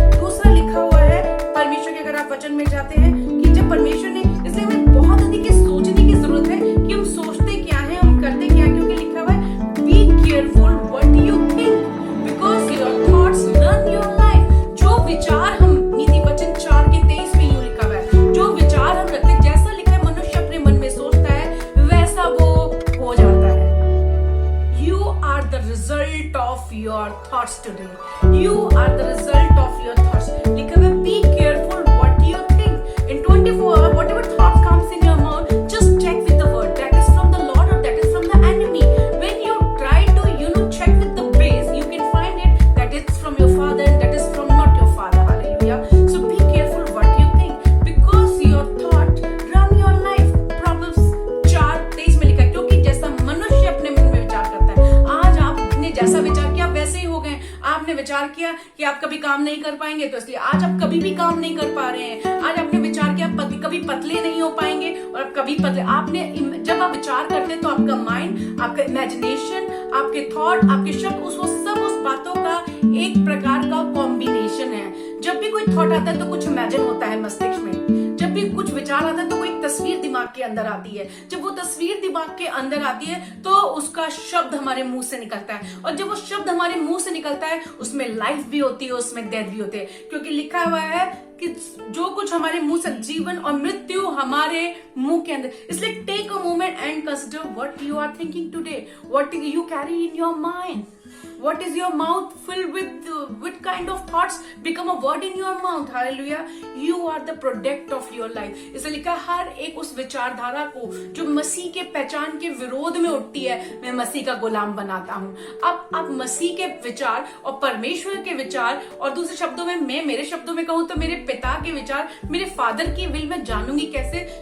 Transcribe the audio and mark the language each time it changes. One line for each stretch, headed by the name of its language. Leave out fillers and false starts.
Hindi: दूसरा लिखा हुआ है परमेश्वर के, अगर आप वचन में जाते हैं, कि जब परमेश्वर ने, इसलिए हमें बहुत अधिक सोचने की जरूरत है कि हम सोचते क्या है, हम करते क्या है, क्योंकि लिखा हुआ है
English: Be careful what you think because your thoughts run your life.
Hindi: जो विचार हम, नीति वचन 4:23 में यूं लिखा हुआ है, जो विचार हम रखते हैं, जैसा लिखा है मनुष्य अपने मन में सोचता है वैसा वो हो जाता है।
English: You are the result of your thoughts today. You are the result of your thoughts.
Hindi: लिखा हुआ है
English: be careful what you think. In 24 hours, whatever thought comes in your mouth, just check with the word that is from the Lord or that is from the enemy. When you try to check with the base, you can find it that it's from your father and that is from not your father. Hallelujah. So be careful what you think because your thought run your life.
Hindi: Proverbs 4:23 में लिखा है, क्योंकि जैसा मनुष्य अपने मन में विचार करता है, आज आपने जैसा विचार किया वैसे ही हो गए। आपने विचार किया कि आप कभी काम नहीं कर पाएंगे, तो इसलिए आज आप कभी भी काम नहीं कर पा रहे हैं। आज आपने विचार किया कभी पतले नहीं हो पाएंगे और आप कभी पतले। आपने, जब आप विचार करते हैं तो आपका माइंड, आपका इमेजिनेशन, आपके थॉट, आपके शब्द, उस बातों का एक प्रकार का कॉम्बिनेशन है। जब भी कोई थॉट आता है तो कुछ इमेजिन होता है मस्तिष्क में, जब भी कुछ विचार आता है तो कोई तस्वीर दिमाग के अंदर आती है, जब वो तस्वीर दिमाग के अंदर आती है तो उसका शब्द हमारे मुंह से निकलता है, और जब वो शब्द हमारे मुंह से निकलता है उसमें लाइफ भी होती है, उसमें डेथ भी होती है, क्योंकि लिखा हुआ है कि जो कुछ हमारे मुंह से, जीवन और मृत्यु हमारे मुंह के अंदर। इसलिए
English: Take a moment and consider what you are thinking today, what you carry in your mind. What is your mouth filled with? What kind of thoughts become a word in your mouth? Hallelujah. You are the product of your life.
Hindi: इसलिए लिखा हर एक उस विचारधारा को जो मसीह के पहचान के विरोध में उठती है, मैं मसीह का गुलाम बनाता हूँ। अब मसीह के विचार और परमेश्वर के विचार, और दूसरे शब्दों में, मैं मेरे शब्दों में कहूँ तो मेरे पिता के विचार, मेरे फादर की विल में जानूंगी कैसे?